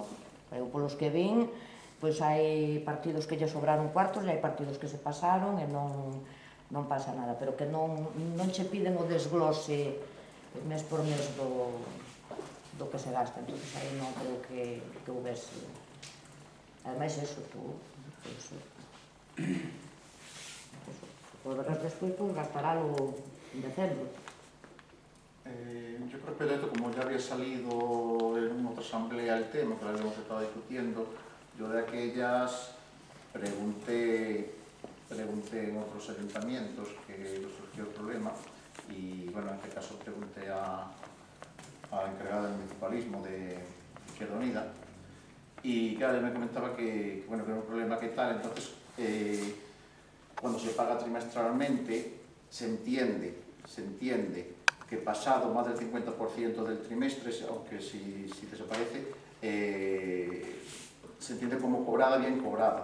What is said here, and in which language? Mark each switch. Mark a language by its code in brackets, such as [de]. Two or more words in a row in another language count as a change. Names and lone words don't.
[gl] Eu, polos que vin, pois hai partidos que lle sobraron cuartos e hai partidos que se pasaron e non pasa nada, pero que non che piden o desglose mes por mes do que se gasta, entón aí non creo que houvese. Ademais, eso, tú, volverás despois, pues gastaralo en decembro. [es] Yo creo que de esto, como ya había salido en otra asamblea el tema, que lo habíamos estado discutiendo, yo de aquellas pregunté en otros ayuntamientos que surgió el problema y, bueno, en este caso pregunté a la encargada del municipalismo de Izquierda Unida y claro, me comentaba que era un problema que tal, entonces cuando se paga trimestralmente se entiende que pasado más del 50% del trimestre, aunque si desaparece, se entiende como cobrada, bien cobrada.